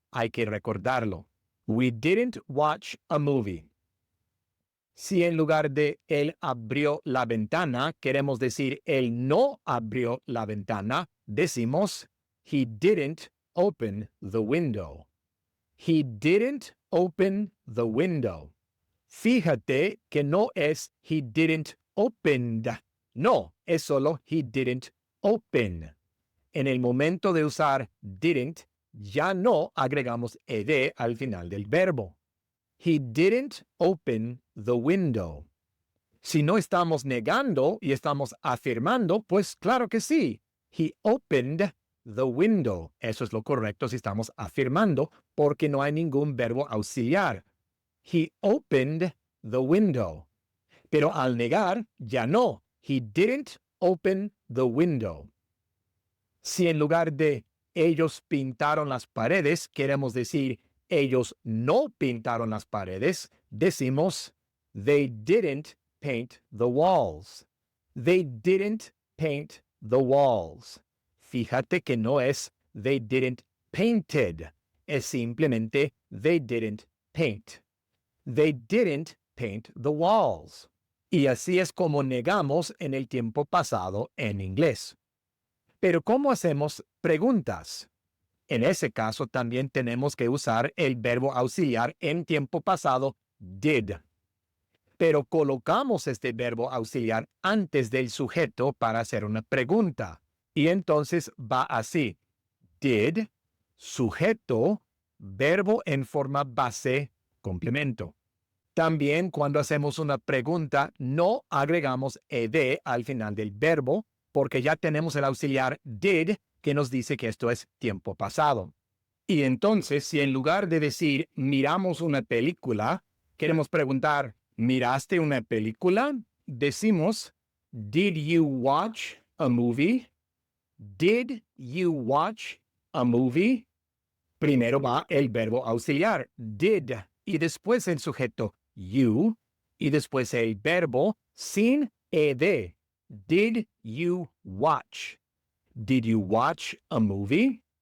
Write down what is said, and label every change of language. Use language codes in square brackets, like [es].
[es] Hay que recordarlo. [en] We didn't watch a movie. [es] Si en lugar de él abrió la ventana, queremos decir él no abrió la ventana, decimos [en] he didn't open the window. He didn't open the window. [es] Fíjate que no es [en] he didn't opened. [es] No, es solo [en] he didn't open. [es] En el momento de usar didn't, ya no agregamos ed al final del verbo. [en] He didn't open the window. [es] Si no estamos negando y estamos afirmando, pues claro que sí. [en] He opened the window. [es] Eso es lo correcto si estamos afirmando, porque no hay ningún verbo auxiliar. [en] He opened the window. [es] Pero al negar, ya no. [en] He didn't open the window. [es] Si en lugar de ellos pintaron las paredes, queremos decir ellos no pintaron las paredes, decimos [en] they didn't paint the walls. They didn't paint the walls. [es] Fíjate que no es [en] they didn't painted, [es] es simplemente [en] they didn't paint. They didn't paint the walls. [es] Y así es como negamos en el tiempo pasado en inglés. Pero ¿cómo hacemos preguntas? En ese caso también tenemos que usar el verbo auxiliar en tiempo pasado did. Pero colocamos este verbo auxiliar antes del sujeto para hacer una pregunta. Y entonces va así. Did, sujeto, verbo en forma base, complemento. También cuando hacemos una pregunta no agregamos ed al final del verbo, porque ya tenemos el auxiliar did que nos dice que esto es tiempo pasado. Y entonces, si en lugar de decir miramos una película, queremos preguntar ¿miraste una película? Decimos [en] Did you watch a movie? Did you watch a movie? [es] Primero va el verbo auxiliar did y después el sujeto you y después el verbo sin ed. [en] Did you watch? Did you watch a movie?